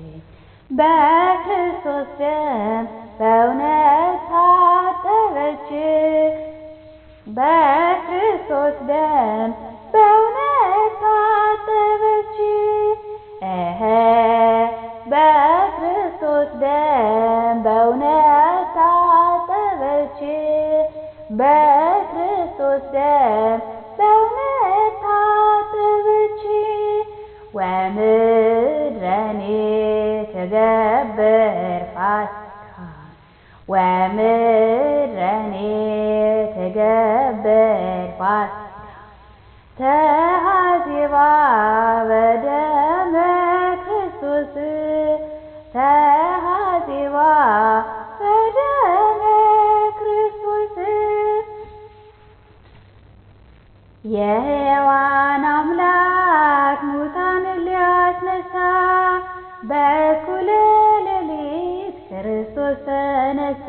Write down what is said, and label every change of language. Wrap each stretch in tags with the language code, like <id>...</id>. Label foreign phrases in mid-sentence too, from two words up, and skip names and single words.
<am>በክርስቶስ ደም በእውነት ታጠበች በክርስቶስ ደም በእውነት ታጠበች በክርስቶስ ደም በእውነት ታጠበች በክርስቶስ ደም በእውነት ታጠበች</am> <gez>ወምድረኔ ትገብር ፋሲካ ወምድረኔ ትገብር ፋሲካ ተሐዜባ በደመ ክርስቶስ ተሐዜባ በደመ ክርስቶስ የሕያዋን</gez> <am>አምላክ ሙታንን ሊያስነሳ በእኩለ ሌሊት ክርስቶስ ተነሳ</am>